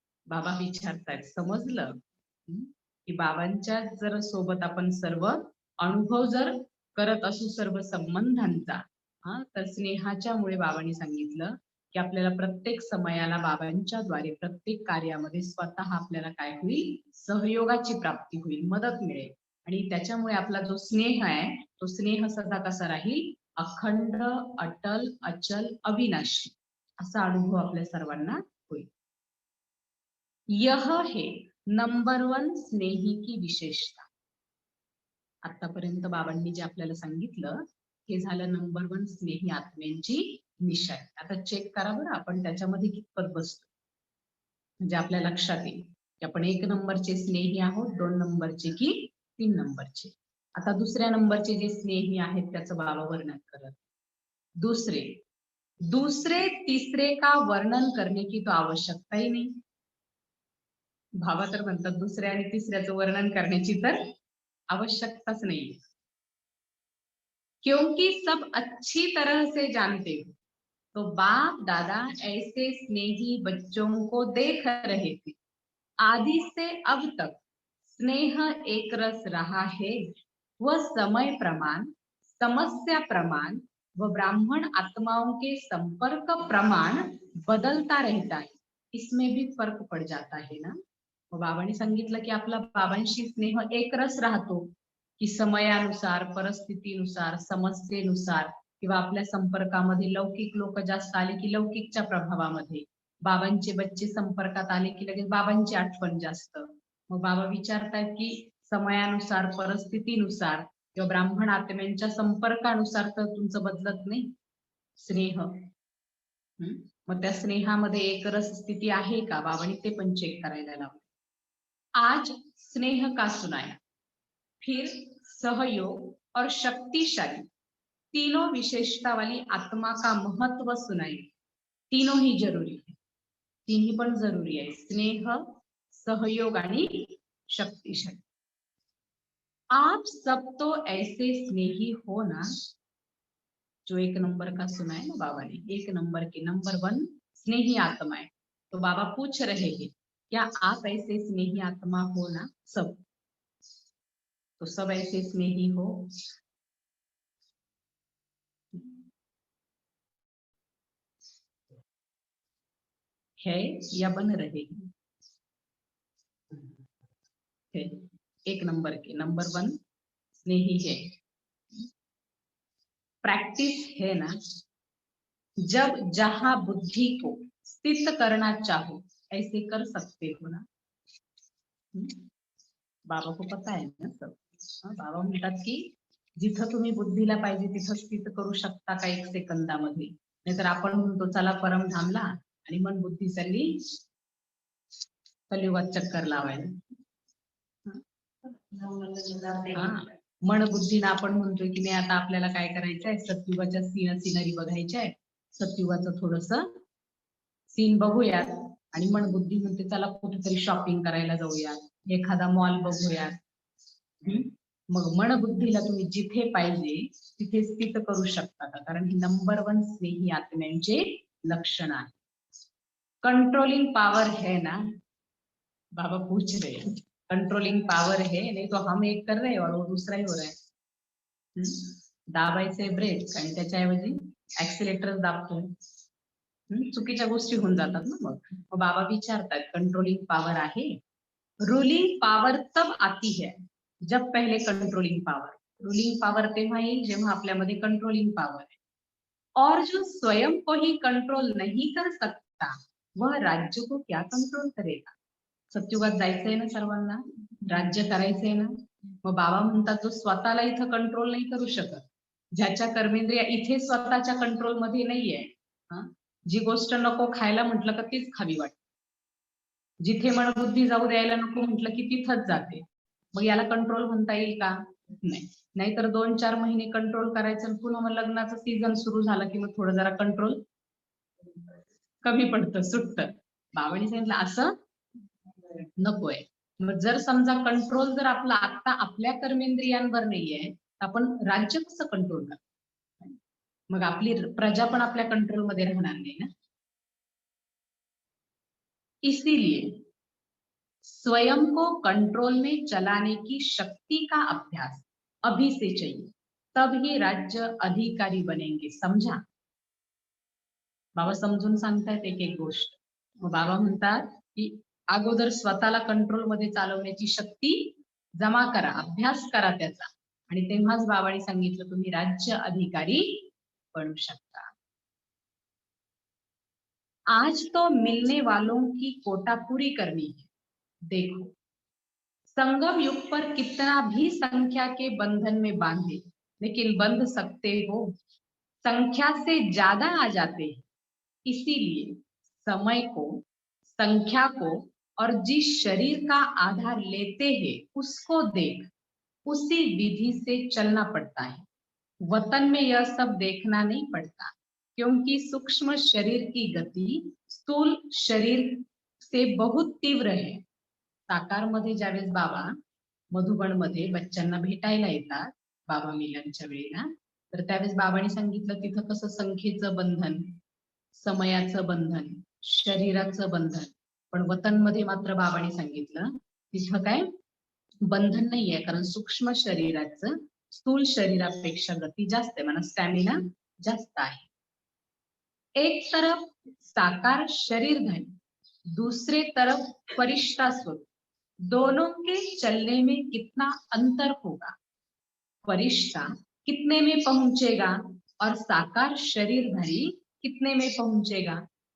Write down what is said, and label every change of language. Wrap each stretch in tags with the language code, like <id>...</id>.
<mr>बाबा विचारतायत, समजलं की बाबांच्या जर सोबत आपण सर्व अनुभव जर करत असू सर्व संबंधांचा, तर स्नेहाच्यामुळे बाबांनी सांगितलं की आपल्याला प्रत्येक समयाला बाबांच्या द्वारे प्रत्येक कार्यामध्ये स्वतः आपल्याला काय होईल, सहयोगाची प्राप्ती होईल, मदत मिळेल आणि त्याच्यामुळे आपला जो स्नेह आहे तो स्नेह सदा कसा राहील, अखंड, अटल, अचल, अविनाशी. असा अनुभव आपल्या सर्वांना होईल.</mr> <hi>यह है नंबर 1 स्नेही की विशेषता.</hi> <mr>आतापर्यंत बाबांनी जे आपल्याला सांगितलं हे झालं नंबर 1 स्नेही आत्म्यांची निशाणी. आता चेक करा बरं आपण त्याच्यामध्ये कितपत बसतो, म्हणजे आपल्या लक्षात येईल की आपण 1 नंबरचे स्नेही आहोत, 2 नंबरचे की 3 नंबरचे. आता दुसऱ्या नंबरचे जे स्नेही आहेत त्याचं बाबा वर्णन करत.</mr> <hi>दूसरे तीसरे का वर्णन करने की तो आवश्यकता ही नहीं.</hi> <mr>बाबा तर म्हणतात दुसऱ्या आणि तिसऱ्याचं वर्णन करण्याची तर आवश्यकताच नाही,</mr> <hi>क्योंकि सब अच्छी तरह से जानते हो. तो बाप दादा ऐसे स्नेही बच्चों को देख रहे थे. आदि से अब तक स्नेह एक रस रहा है. वह समय प्रमाण, समस्या प्रमाण व ब्राह्मण आत्माओं के संपर्क प्रमाण बदलता रहता है. इसमें भी फर्क पड़ जाता है ना.</hi> <mr>बाबांनी सांगितलं की आपला बाबांशी स्नेह एक रस राहतो, की समयानुसार, परिस्थितीनुसार, समस्येनुसार किंवा आपल्या संपर्कामध्ये लौकिक लोक जास्त आले की लौकिकच्या प्रभावामध्ये, बाबांचे बच्चे संपर्कात आले की लगेच बाबांची आठवण जास्त. मग बाबा विचारतात की समयानुसार, परिस्थितीनुसार किंवा ब्राह्मण आत्म्यांच्या संपर्कानुसार तर तुमचं बदलत नाही स्नेह. मग त्या स्नेहामध्ये एक रस स्थिती आहे का, बाबांनी ते पण चेक करायला लावलं.</mr> <hi>आज स्नेह का सुनाया, फिर सहयोग और शक्तिशाली तीनों विशेषता वाली आत्मा का महत्व सुनाए. तीनों ही जरूरी है,</hi> <mr>तीनही पण जरूरी आहे, स्नेह, सहयोग आणि शक्तिशाली.</mr> <hi>आप सब तो ऐसे स्नेही हो ना. जो 1 नंबर का सुना है ना बाबा ने, 1 नंबर के नंबर 1 स्नेही आत्मा है. तो बाबा पूछ रहे हैं क्या आप ऐसे स्नेही आत्मा हो ना सब. तो सब ऐसे स्नेही हो. है या बन रहे है. 1 नंबर के नंबर 1 स्नेही है. प्रैक्टिस है ना. जब जहां बुद्धि को स्थित करना चाहो ऐसे कर सकते हो ना. बाबा को पता है ना सब.</hi> <mr>बाबा म्हणतात की जिथं तुम्ही बुद्धीला पाहिजे तिथं स्थित करू शकता का 1 सेकंदामध्ये. नाहीतर आपण म्हणतो चला परमधामला आणि मन बुद्धी चालली कलियुगात चक्कर लावायला. मन बुद्धीनं आपण म्हणतोय की नाही आता आपल्याला काय करायचंय, सतयुगाच्या सिनरी बघायच्या आहे, सतयुगाचं थोडस सीन बघूयात. आणि मन बुद्धी म्हणते चला कुठेतरी शॉपिंग करायला जाऊयात, एखादा मॉल बघूयात. मग मन बुद्धीला तुम्ही जिथे पाहिजे तिथे स्थित करू शकता का, कारण ही नंबर 1 स्नेही आत्म्यांचे लक्षण आहे.</mr> <hi>कंट्रोलिंग पावर है ना. बाबा पूछ रहे हैं कंट्रोलिंग पावर है, नहीं तो हम एक कर रहे हैं और वो दूसरा ही हो रहा है.</hi> <mr>दाबायचे ब्रेक आणि त्याच्याऐवजी ऍक्सिलेटर दाबतोय. चुकीच्या गोष्टी होऊन जातात ना. मग बाबा विचारतात कंट्रोलिंग पावर आहे.</mr> <hi>रूलिंग पावर तब आती है जब पहले कंट्रोलिंग पावर.</hi> <mr>रूलिंग पावर तेव्हा येईल जेव्हा आपल्यामध्ये कंट्रोलिंग पावर है.</mr> <hi>और जो स्वयं को ही कंट्रोल नहीं कर सकता वह राज्य को क्या कंट्रोल करेगा.</hi> <mr>सत्युगात जायचंय ना सर्वांना, राज्य करायचंय ना. मग बाबा म्हणतात जो स्वतःला इथं कंट्रोल नाही करू शकत, ज्याच्या कर्मेंद्रिया इथे स्वतःच्या कंट्रोल मध्ये नाहीये, जी गोष्ट नको खायला म्हटलं का तीच खावी वाटते, जिथे मनबुद्धी जाऊ द्यायला नको म्हटलं की तिथंच जाते. मग याला कंट्रोल म्हणता येईल का. नाही. नाहीतर 2-4 महिने कंट्रोल करायचं, पुन्हा मग लग्नाचं सीझन सुरू झालं की मग थोडं जरा कंट्रोल कमी पडतं, सुटतं. बाबांनी सांगितलं असं नकोय. मग जर समजा कंट्रोल जर आपला आता आपल्या कर्मेंद्रियांवर नाहीये तर आपण राज्य कसं कंट्रोल करतो. मग आपली प्रजा पण आपल्या कंट्रोल मध्ये राहणार नाही ना.</mr> <hi>इसीलिए स्वयं को कंट्रोल में चलाने की शक्ति का अभ्यास अभी से चाहिए, तभी राज्य अधिकारी बनेंगे.</hi> <mr>समझा. बाबा समजून सांगतायत एक एक गोष्ट. मग बाबा म्हणतात की अगोदर स्वतःला कंट्रोल मध्ये चालवण्याची शक्ती जमा करा, अभ्यास करा त्याचा, आणि तेव्हाच बाबांनी सांगितलं तुम्ही राज्य अधिकारी बनू शकता.</mr> <hi>आज तो मिलने वालों की कोटा पूरी करनी है। देखो, संगम युग पर कितना भी संख्या के बंधन में बांधे, लेकिन बंध सकते हो, संख्या से ज्यादा आ जाते हैं। इसीलिए समय को, संख्या को और जिस शरीर का आधार लेते हैं उसको देख उसी विधि से चलना पड़ता है। वतन में यह सब देखना नहीं पड़ता, क्योंकि सूक्ष्म शरीर की गती स्थूल शरीर से बहुत तीव्र है।</hi> <mr>साकार मध्ये ज्यावेळेस बाबा मधुबन मध्ये बच्चांना भेटायला येतात बाबा मिलनच्या वेळेला, तर त्यावेळेस बाबांनी सांगितलं तिथं कसं संख्येचं बंधन, समयाचं बंधन, शरीराचं बंधन, पण वतन मध्ये मात्र बाबांनी सांगितलं तिथं काय बंधन नाहीये, कारण सूक्ष्म शरीराचं स्थूल शरीरापेक्षा गती जास्त आहे, म्हणा स्टॅमिना जास्त आहे।</mr> <hi>एक तरफ साकार शरीरधारी, दूसरे तरफ फरिश्ता स्वरूप, दोनों के चलने में कितना अंतर होगा। फरिश्ता कितने में पहुंचेगा और साकार शरीरधारी कितने में पहुंचेगा।</hi>